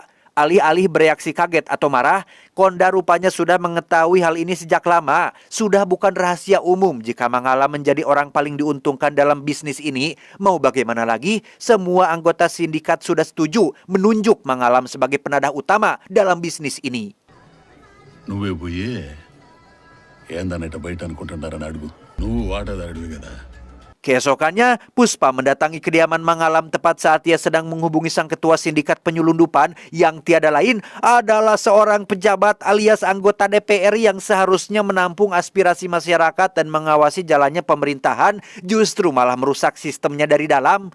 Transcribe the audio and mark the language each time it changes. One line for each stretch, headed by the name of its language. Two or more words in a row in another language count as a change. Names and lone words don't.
Indonesian: Alih-alih bereaksi kaget atau marah, Konda rupanya sudah mengetahui hal ini sejak lama. Sudah bukan rahasia umum jika Mangalam menjadi orang paling diuntungkan dalam bisnis ini. Mau bagaimana lagi, semua anggota sindikat sudah setuju menunjuk Mangalam sebagai penadah utama dalam bisnis ini.
Telugu: నువ్వే పోయి ఏందన్నట్టు బయట అనుకుంటున్నారని అడుగు. నువ్వు వాటాదారుడివి కదా.
Indonesian: Keesokannya, Puspa mendatangi kediaman Mangalam tepat saat ia sedang menghubungi sang ketua sindikat penyelundupan yang tiada lain adalah seorang pejabat alias anggota DPR yang seharusnya menampung aspirasi masyarakat dan mengawasi jalannya pemerintahan, justru malah merusak sistemnya dari dalam.